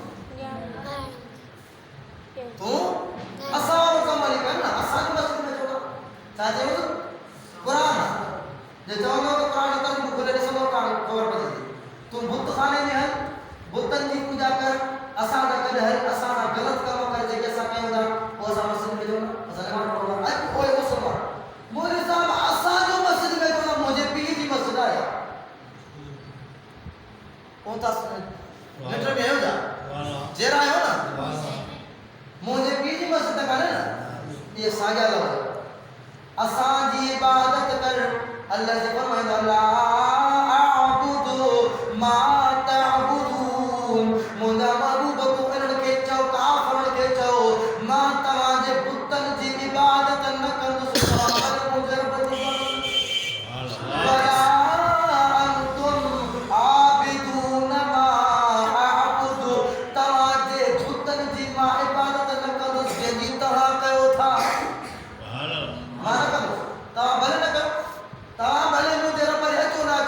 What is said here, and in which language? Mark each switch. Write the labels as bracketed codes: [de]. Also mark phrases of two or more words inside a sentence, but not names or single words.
[sd] तूं असां वारो कमु हली कर न असांजी मस्जिद में अचो छा चयो क़ुरान जे चवंदो त क़ुरान जो तर्जुमो खोले ॾिसंदो कान ख़बर पवंदी तूं बुत खाने में हल बुतनि जी पूजा कर असां सां गॾु हल असां सां ग़लति कम कर जेके असां कयूं था पोइ असां मस्जिद में वञूं असां नमाज़ पढ़ूं था ओए मुसलमान मोदी साहब असांजो मस्जिद में वञो मुंहिंजे पीउ जी मस्जिद आहे पोइ त मिट में आहियो छा जहिड़ा आहियो न मुंहिंजे पीउ जी मस्जिद कान्हे न इहे साॻिया लफ़्ज़ असांजी इबादत कर अल्लाह जे फरमाईंदा [ar] لا أعبد ما تعبدون [sd] मुंहिंजा महबूब तूं इन्हनि खे चओ काफ़रनि खे चओ मां तव्हांजे बुतनि जी इबादत न कंदुसि पर मुंहिंजे रब जी [ar] ولا أنتم عابدون ما أعبد [sd] तव्हांजे बुतनि जी मां इबादत न कंदुसि जंहिंजी तव्हां कयो था मां न कंदुसि तव्हां भले न कयो तव्हां भले मुंहिंजे रब खे अचो